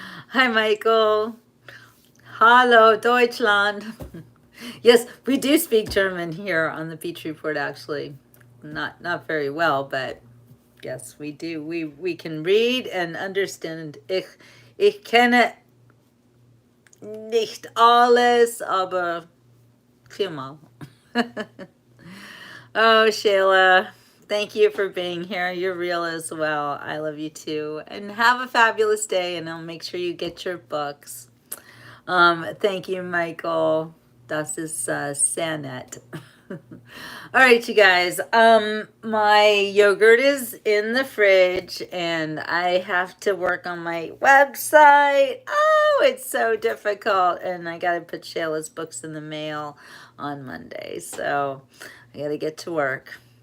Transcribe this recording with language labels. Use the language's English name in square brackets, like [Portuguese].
[English] Hi, Michael. [German] Hallo, Deutschland. [English] Yes, we do speak German here on the Beach Report, actually. Not very well, but... yes, we do. We can read and understand. [German] Ich kenne nicht alles, aber vielmal. [English] Oh, Shayla, thank you for being here. You're real as well. I love you too. And have a fabulous day, and I'll make sure you get your books. Thank you, Michael. [German] Das ist sehr nett. [English] All right, you guys. My yogurt is in the fridge and I have to work on my website. Oh, it's so difficult. And I got to put Shayla's books in the mail on Monday. So I got to get to work.